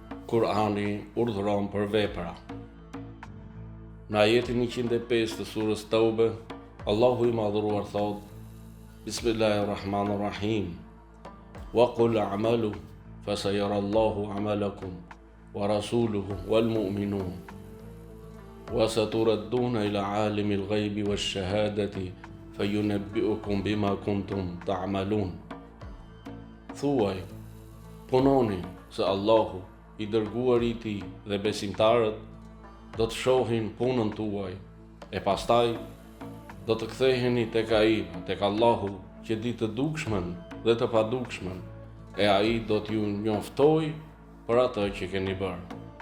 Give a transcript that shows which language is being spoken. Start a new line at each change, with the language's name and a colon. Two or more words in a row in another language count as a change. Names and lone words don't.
Albanian: Kurani urdhëron për vepra. Në ajetin 105 të surës Taube, Allahu i madhëruar thot: Bismillahirrahmanirrahim.
Arabic: وقل اعملوا فسيرى الله عملكم ورسوله والمؤمنون وستردون إلى عالم الغيب والشهادة فينبئكم بما كنتم تعملون.
Albanian: Thuaj, punoni se Allahu, i dërguari i tij dhe besimtarët do të shohin punën tuaj, e pastaj do të ktheheni tek ai, tek Allahu, që di të dukshmen dhe të padukshmen, e ai do t'ju njoftoj për atë që keni bërë.